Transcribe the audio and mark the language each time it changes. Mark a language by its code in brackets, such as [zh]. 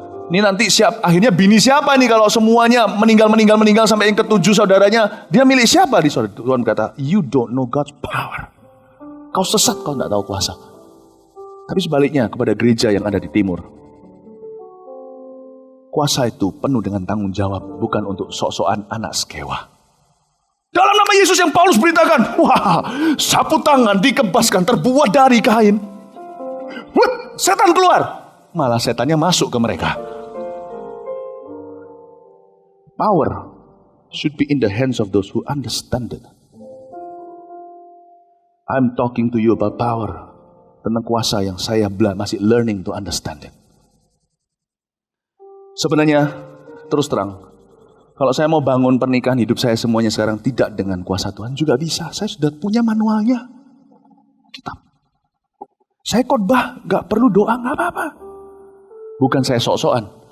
[id] Ini nanti akhirnya bini siapa nih kalau semuanya meninggal sampai yang ketujuh saudaranya. Dia milik siapa di sorga? Tuhan berkata, [en] you don't know God's power. [id] Kau sesat, kau tidak tahu kuasa. Tapi sebaliknya kepada gereja yang ada di timur. Kuasa itu penuh dengan tanggung jawab, bukan untuk sok-sokan anak sekewa. Dalam nama Yesus yang Paulus beritakan, wah, sapu tangan dikebaskan terbuat dari kain. Setan keluar. Malah setannya masuk ke mereka. [en] Power should be in the hands of those who understand it. I'm talking to you about power. [id] Tentang kuasa yang saya masih [en] learning to understand it. [id] Sebenarnya, terus terang, kalau saya mau bangun pernikahan hidup saya semuanya sekarang tidak dengan kuasa Tuhan juga bisa. Saya sudah punya manualnya. Kitab. Saya khotbah, gak perlu doa, gak apa-apa. Bukan saya sok-sokan.